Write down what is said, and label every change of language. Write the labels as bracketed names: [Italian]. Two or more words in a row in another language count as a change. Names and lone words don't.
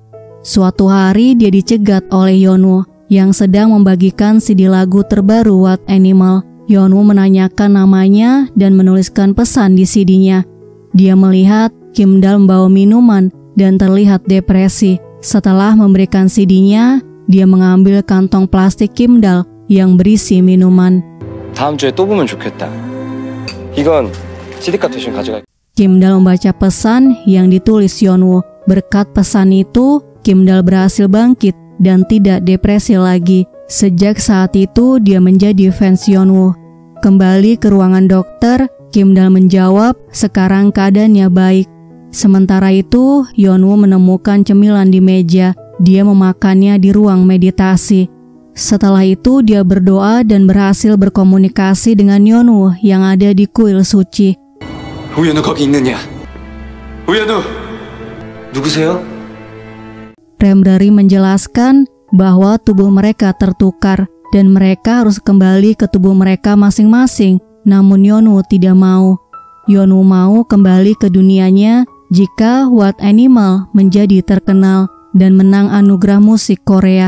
[Indonesian] Suatu hari dia dicegat oleh Yeonwoo yang sedang membagikan CD lagu terbaru Wild Animal. Yeonwoo menanyakan namanya dan menuliskan pesan di CD-nya. Dia melihat Kim Dal membawa minuman dan terlihat depresi. Setelah memberikan CD-nya, dia mengambil kantong plastik Kim Dal yang berisi minuman. [Korean] 다음 주에 또 보면 좋겠다. 이건 CD값 대신 가져갈게. [Indonesian] Kim Dal membaca pesan yang ditulis Yeonwoo. Berkat pesan itu, Kim Dal berhasil bangkit dan tidak depresi lagi. Sejak saat itu dia menjadi fans Yeonwoo. Kembali ke ruangan dokter, Kim Dal menjawab sekarang keadaannya baik. Sementara itu, Yeonwoo menemukan cemilan di meja. Dia memakannya di ruang meditasi. Setelah itu dia berdoa dan berhasil berkomunikasi dengan Yeonwoo yang ada di kuil suci. [Korean] 우연우 거기 있느냐? 우연우! 누구세요? [Indonesian] Remdari menjelaskan bahwa tubuh mereka tertukar dan mereka harus kembali ke tubuh mereka masing-masing. Namun Yeonwoo tidak mau. Yeonwoo mau kembali ke dunianya jika Wild Animal menjadi terkenal dan menang anugerah musik Korea.